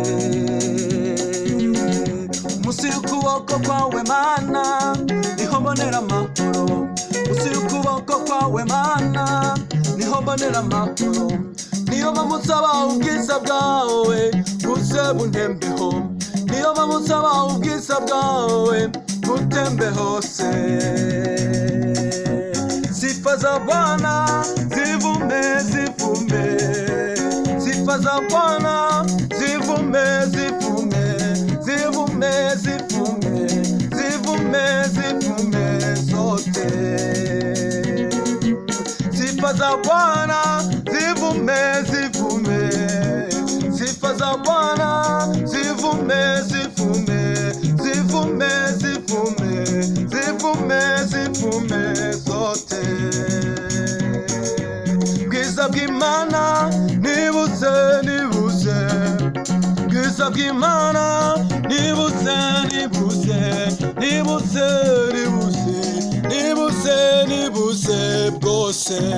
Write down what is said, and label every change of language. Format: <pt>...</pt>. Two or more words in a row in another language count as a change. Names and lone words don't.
<rw>Musi y'ukuboko kwawe Mana niho mbonera amahoro. Musi y'ukuboko kwawe Mana niho mbonera amahoro. Niyo mpamvu nsaba ubwiza bwawe buze buntembeho. Niyo mpamvu nsaba ubwiza bwawe butembe hose.</rw> <sw>Sifa za Bwana zivume zivume. Sifa za Bwana zivume zivume. Zivume zivume. Zivume zivume zote. Sifa za Bwana zivume zivume. Sifa za Bwana zivume zivume. Zivume zivume. Zivume zivume zote.</sw> <rw>Bwiza bw'Imana nibuze nibuze. Bwiza bw'Imana nibuze nibuze. Nibuze nibuze. Nibuze nibuze bwose.</rw>